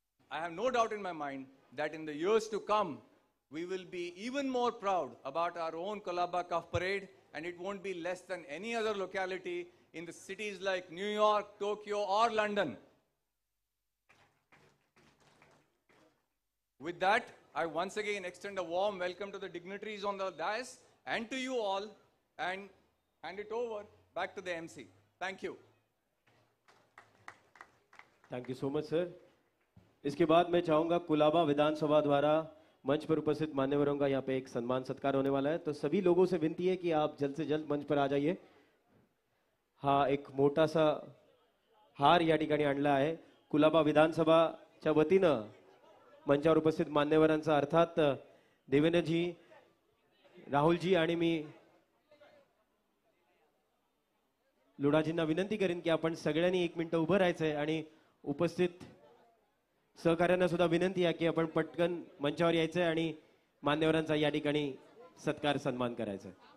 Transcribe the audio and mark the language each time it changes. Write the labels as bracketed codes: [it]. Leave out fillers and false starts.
[en] I have no doubt in my mind that in the years to come, we will be even more proud about our own Colaba Cuff Parade, and it won't be less than any other locality in the cities like New York, Tokyo, or London. With that, I once again extend a warm welcome to the dignitaries on the dais and to you all, and hand it over back to the MC. Thank you. Thank you so much sir. [hi] इसके बाद मैं चाहूँगा कुलाबा विधानसभा द्वारा मंच पर उपस्थित मान्यवरों का यहाँ पे एक सम्मान सत्कार होने वाला है, तो सभी लोगों से विनती है कि आप जल्द से जल्द मंच पर आ जाइए. [mr] हा एक मोठासा हार या ठिकाणी आणला आहे कुलाबा विधानसभाच्या वतीनं मंचावर उपस्थित मान्यवरांचा, अर्थात देवेंद्रजी, राहुलजी आणि मी लुडाजींना विनंती करेन की आपण सगळ्यांनी 1 मिनिट उभं राहायचंय आणि उपस्थित सहकार्यांना सुद्धा विनंती आहे की आपण पटकन मंचावर यायचंय आणि मान्यवरांचा या ठिकाणी सत्कार सन्मान करायचा.